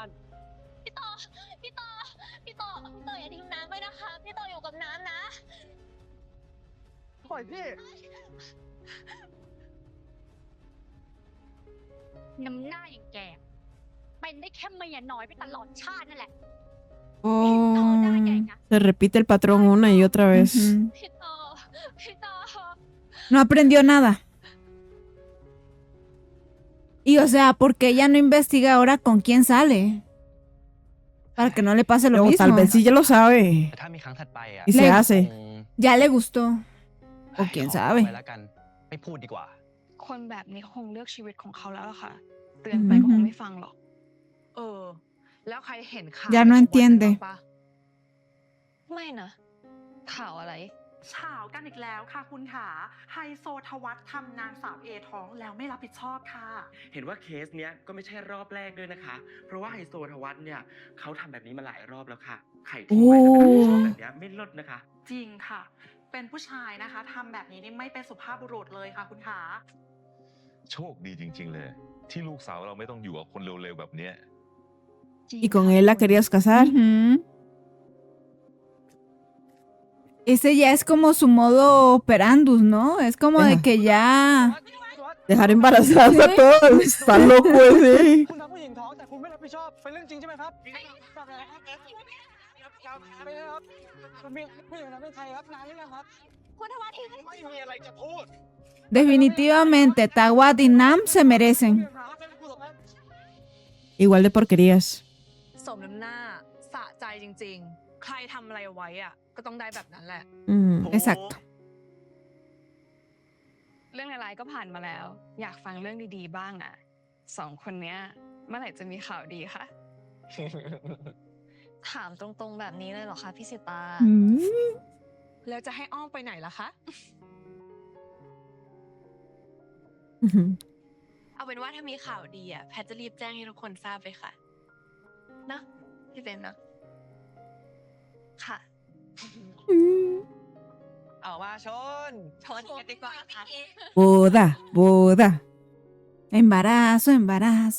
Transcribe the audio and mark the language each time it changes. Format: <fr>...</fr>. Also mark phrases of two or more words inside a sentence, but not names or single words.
<th>พี่ต่อพี่ต่อพี่ต่ออย่าทิ้งน้ำไว้นะคะ พี่ต่ออยู่กับน้ำนะ ปล่อยพี่ น้ำหน้าอย่างแก เป็นได้แค่เมียน้อยไปตลอดชาตินั่นแหละ</th> <es>Oh, se repite el patrón una y otra vez. Ujú.</es> <th>พี่ต่อพี่ต่อ</th> <es>No aprendió nada. Y o sea, porque ella no investiga ahora con quién sale. Para que no le pase lo O mismo. tal vez sí ya lo sabe</es> <th>ถ้ามีครั้งถัดไปอ่ะ</th> <es>y se Le- hace. Ya le gustó. O quién</es> <th>ขอ</th> <es>sabe.</es> <th>ไว้แล้วกัน ไม่พูดดีกว่า คนแบบนี้คงเลือกชีวิตของเขาแล้วล่ะค่ะ เตือนไปก็คงไม่ฟังหรอก แล้วใครเห็นข่าว</th> <es>Ya no entiende.</es> <th>ไม่นะ ข่าวอะไร เฉาวกันอีกแล้วค่ะคุณขาไฮโซทวัฒน์ทำนางสาวเอท้องแล้วไม่รับผิดชอบค่ะ เห็นว่าเคสเนี้ยก็ไม่ใช่รอบแรกด้วยนะคะ เพราะว่าไฮโซทวัฒน์เนี่ยเขาทำแบบนี้มาหลายรอบแล้วค่ะ ไข่ทิ้งไว้แล้วก็ชอบแบบเนี้ยไม่ลดนะคะ จริงค่ะ เป็นผู้ชายนะคะทำแบบนี้นี่ไม่เป็นสุภาพบุรุษเลยค่ะคุณขา โชคดีจริง ๆ เลย ที่ลูกสาวเราไม่ต้องอยู่กับคนเร็วๆแบบเนี้ย</th> <es>Y con él la querías casar. Ujú. Ese ya es como su modo operandus, ¿no? Es como de Ajá. que ya... Dejar embarazados a todos. Está loco ese.</es> <th>คุณทำผู้หญิงท้องแต่คุณไม่รับผิดชอบเป็นเรื่องจริงใช่ไหมครับจริงครับไปเลยครับคุณมีผู้หญิงนั้นเป็นใครครับนานหรือยังครับ คุณทวัฒน์ทิ้ง ไม่มีอะไรจะพูด</th> <es>Definitivamente, Tawad y Nam se merecen. Igual de porquerías.</es> <th>สมน้ำหน้าสะใจจริงๆ ใครทำอะไรไว้อ่ะ ก็ต้องได้แบบนั้นแหละ</th> <es>Exacto.</es> <th>เรื่องอะไรๆก็ผ่านมาแล้ว อยากฟังเรื่องดีๆบ้างอ่ะ สองคนเนี้ย เมื่อไหร่จะมีข่าวดีคะ ถามตรงๆแบบนี้เลยเหรอคะพี่สิตา แล้วจะให้อ้อมไปไหนล่ะคะ เอาเป็นว่าถ้ามีข่าวดีอ่ะ แพทจะรีบแจ้งให้ทุกคนทราบเลยค่ะเนอะพี่เบมเนอะค่ะ เอามาชน ชนกันดีกว่าค่ะ</th> <es>Boda, boda. Embarazo, embarazo.</es>